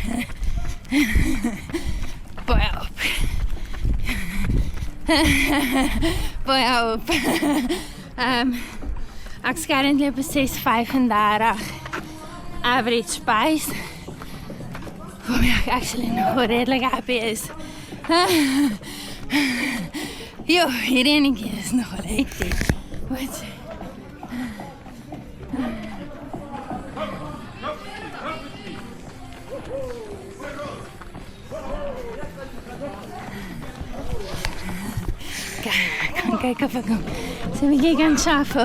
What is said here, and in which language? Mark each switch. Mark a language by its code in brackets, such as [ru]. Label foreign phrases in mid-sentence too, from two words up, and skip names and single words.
[af] Baie op. Baie op. Ek currently op 6:35 [en] average pace. [af] Waarmee ek actually nog redelijk happy is. Jo, hier enige is nog wel hectisch. Wat? [nl] Ik kan kijken of ik hem zo een beetje kan schaffen.